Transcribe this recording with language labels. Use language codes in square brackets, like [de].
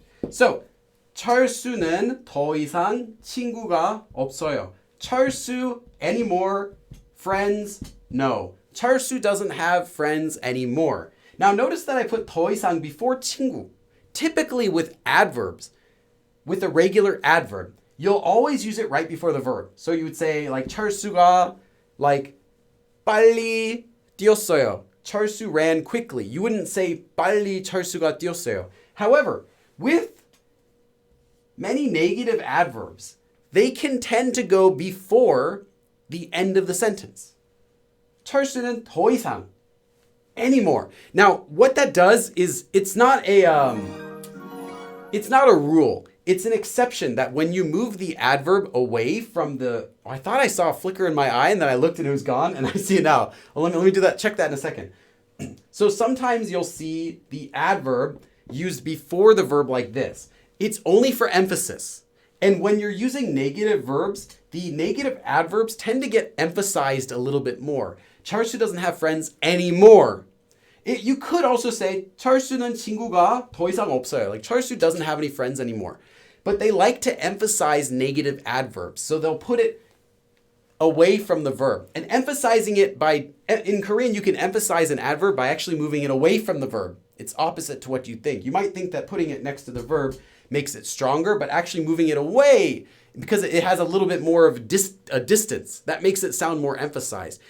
[ko] So, 철수는 더 이상 친구가 없어요. [en] 철수, any more friends? No. 철수 doesn't have friends anymore. Now, notice that I put 더 이상 before 친구. Typically with adverbs, with a regular adverb, you'll always use it right before the verb. So you would say like [ko] 철수가 like 빨리 뛰었어요. [en] 철수 ran quickly. You wouldn't say [ko] 빨리 철수가 뛰었어요. [en] However, with many negative adverbs, they can tend to go before the end of the sentence. [ko] 철수는 더 이상 anymore. [en] Now, what that does is it's not a rule. It's an exception that when you move the adverb away from the. Oh, I thought I saw a flicker in my eye, and then I looked and it was gone, and I see it now. Well, let me do that. Check that in a second. So sometimes you'll see the adverb used before the verb like this. It's only for emphasis. And when you're using negative verbs, the negative adverbs tend to get emphasized a little bit more. 철수 doesn't have friends anymore. You could also say [ko] 철수는 친구가 더 이상 없어요. [en] Like 철수 doesn't have any friends anymore. But they like to emphasize negative adverbs. So they'll put it away from the verb. And emphasizing it in Korean, you can emphasize an adverb by actually moving it away from the verb. It's opposite to what you think. You might think that putting it next to the verb makes it stronger, but actually moving it away, because it has a little bit more of a distance, that makes it sound more emphasized.